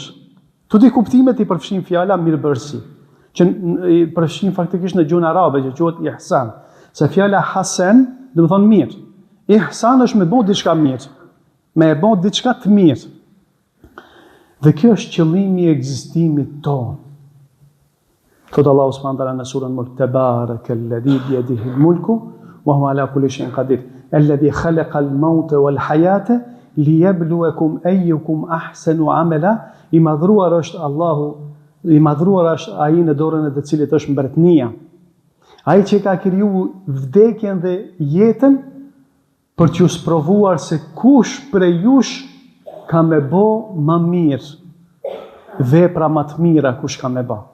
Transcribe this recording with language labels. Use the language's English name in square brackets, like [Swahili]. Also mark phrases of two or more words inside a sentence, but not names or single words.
[Albanian] Tu di kuptimet i përfshin fjala mirëbërësi, që i përfshin faktikisht në gjuhën arabe, që quhet ihsan. Se fjala hasen, do të thonë mirë. Ihsan është me bo diçka mirë, me bo diçka të mirë. Dhe kjo është qëllimi i ekzistimit tonë. [Arabic] Thot الله سبحانه وتعالى [Albanian] në surën Mulk, [Arabic] تبارك الذي بيده الملك وهو على كل شيء قدير. الذي خلق الموت والحياة ليبلوكم أيكم أحسن عملا. [Albanian] I madhruar është Allahu, i madhruar është ai në dorën e të cilit është mbretënia. Ai që ka kriju vdekjen dhe jetën për t'ju sprovuar se kush prej jush ka me bo më mirë, vepra më të mira kush ka me bo.